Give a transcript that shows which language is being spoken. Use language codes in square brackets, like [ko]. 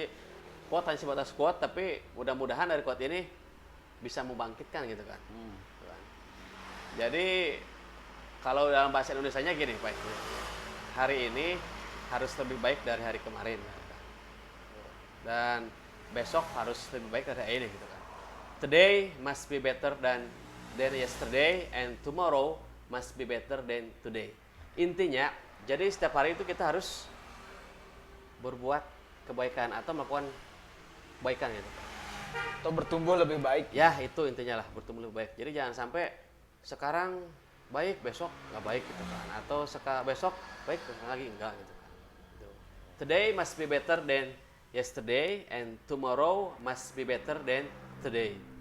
[id] Jadi quote hanya sebatas quote, tapi mudah-mudahan dari quote ini bisa membangkitkan gitu kan. Gitu kan. Jadi kalau dalam bahasa Indonesianya gini Pak, hari ini harus lebih baik dari hari kemarin gitu kan. Dan besok harus lebih baik dari hari ini gitu kan. [en] Today must be better than yesterday and tomorrow must be better than today. [id] Intinya, jadi setiap hari itu kita harus berbuat kebaikan atau melakukan kebaikan gitu. Atau bertumbuh lebih baik. Ya, itu intinya lah, bertumbuh lebih baik. Jadi jangan sampai sekarang baik, besok nggak baik gitu kan. Atau besok baik, lagi enggak gitu kan. Gitu. [en] Today must be better than yesterday and tomorrow must be better than today.